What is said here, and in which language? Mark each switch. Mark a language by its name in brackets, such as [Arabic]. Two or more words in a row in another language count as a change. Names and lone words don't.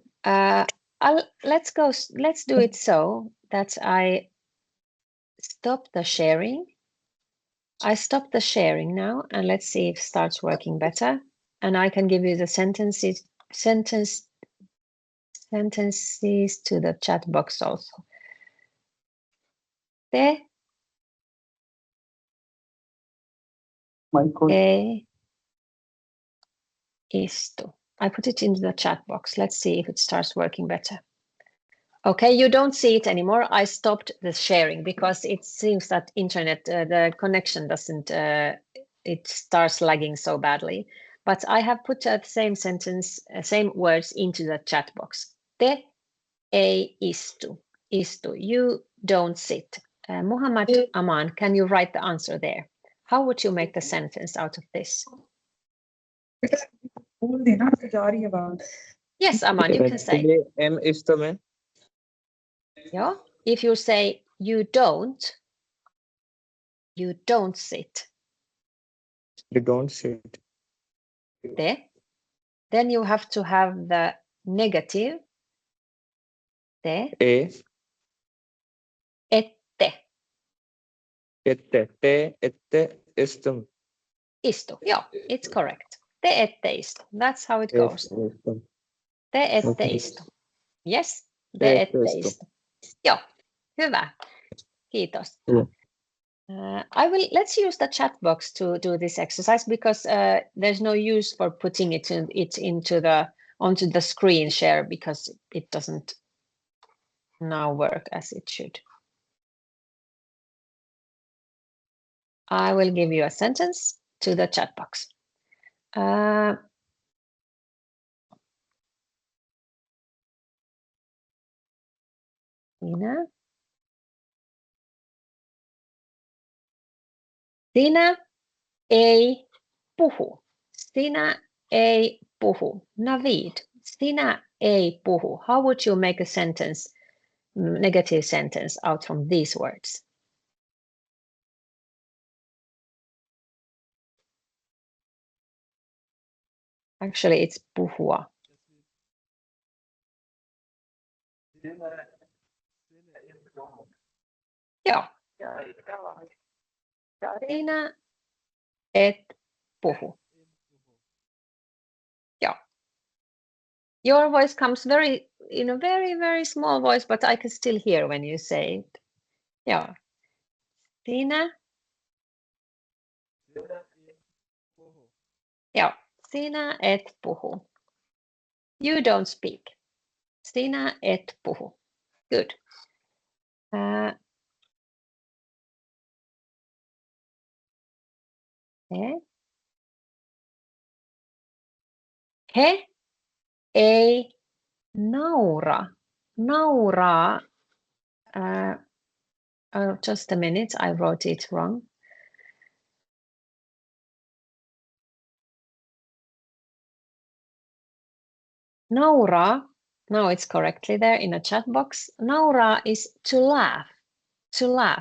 [English] Let's do it so that I stop the sharing. I stop the sharing now, and let's see if it starts working better. And I can give you the sentences to the chat box also. [Finnish] Te ei istu. [English] I put it into the chat box. Let's see if it starts working better. Okay, you don't see it anymore. I stopped the sharing because it seems that internet, the connection doesn't, it starts lagging so badly. But I have put the same sentence, same words into the chat box. [Finnish] Te ei istu. istu. [English] You don't sit. Muhammad Aman, can you write the answer there? How would you make the sentence out of this? Yes, Aman, you can say. M is the man. Yeah. If you say you don't sit. You don't sit. [Finnish] Te. [English] Then you have to have the negative. [Finnish] Te. A. Ette. Ette. Te. Ette. Istum. Istu. [English] Yeah, it's correct. [Finnish] Te ette istu. [English] That's how it goes. [Finnish] Istum. Te ette [English] Okay. [Finnish] istu. Yes, te Te ette ette istu. istu. Joo, hyvä. Kiitos. [English] Yeah. Let's use the chat box to do this exercise because there's no use for putting it onto the screen share because it doesn't now work as it should. I will give you a sentence to the chat box. [Finnish] Sinä ei puhu. Sinä ei puhu. Navid. Sinä ei puhu. [English] How would you make a sentence, negative sentence out from these words? Actually, it's puhua. [Finnish] Joo. Sinä et puhu. [English] Yeah. Your voice comes in a very, very small voice, but I can still hear when you say it. Yeah. [Finnish] Sinä. Yeah. Sinä et puhu. [English] You don't speak. [Finnish] Sinä et puhu. Good. He ei naura. Nauraa. [English] Just a minute, I wrote it wrong. Nauraa, now it's correctly there in a chat box. Nauraa is to laugh. To laugh.